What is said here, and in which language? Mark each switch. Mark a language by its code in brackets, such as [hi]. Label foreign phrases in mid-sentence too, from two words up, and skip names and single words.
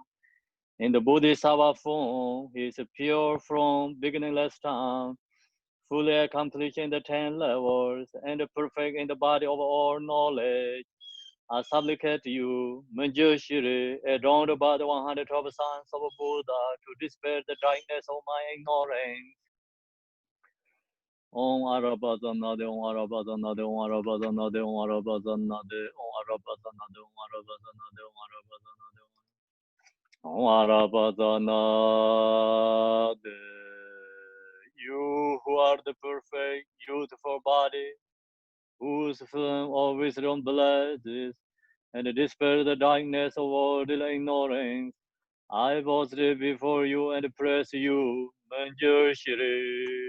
[en] In the Bodhisattva form, he is pure from beginningless time, fully accomplished in the 10 levels, and perfect in the body of all knowledge. I supplicate you, Manjushri, adorned by the 112 sons of Buddha, to dispel the darkness of my ignorance. [sa] Om Arabazanade, Om Arabazanade, Om Arabazanade, Om Arabazanade, Om Arabazanade, Om Arabazanade, Om Arabazanade, Om Arabazanade. [en] You who are the perfect, beautiful body, whose flame of wisdom blesses, and dispel the darkness of worldly ignorance, I was there before you and praise you, Manjushri.